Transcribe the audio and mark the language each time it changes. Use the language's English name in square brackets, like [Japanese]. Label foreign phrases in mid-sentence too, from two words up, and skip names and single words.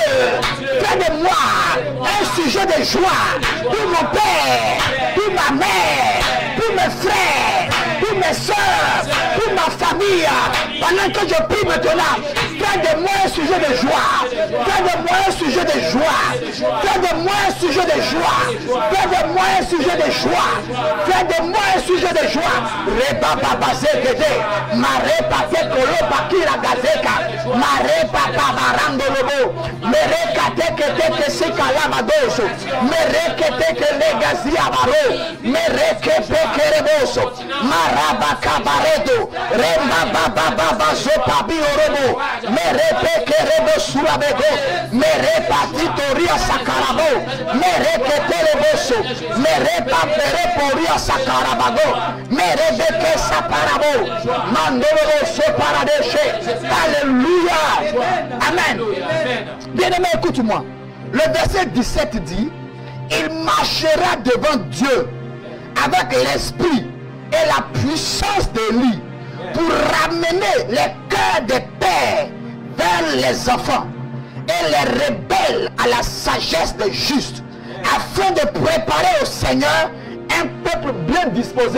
[French] Fais de moi un sujet de joie pour mon père, pour ma mère, pour mes frères, pour mes soeurs, pour ma famille. Pendant que je prie maintenant, fais de moi un sujet de joie. Fais de moi un sujet de joie. Fais de moi un sujet de joie. Fais de moi un sujet de joie. Fais de moi un sujet de joie. Reba baba zegede, mare pate kolo bakira gazeka, mare papa barando lobo, mere kate kete kesi kalama doso, mere kete kele gazia baro, mere kepe kereboso, maraba kabaredo, remba baba baba zopa biorobo, mere peke rebo surabego, mere patitoria sakarabo, mere kete reboso, mere papere poria sakarabago, mere beke saparabo, mandolo separadeshe. Alléluia. Amen. Bien-aimé, écoute-moi. Le verset 17 dit, il marchera devant Dieu avec l'esprit et la puissance d'Élie pour ramener les cœurs des pères vers les enfants et les rebelles à la sagesse des justes, afin de préparer au Seigneur un peuple bien disposé.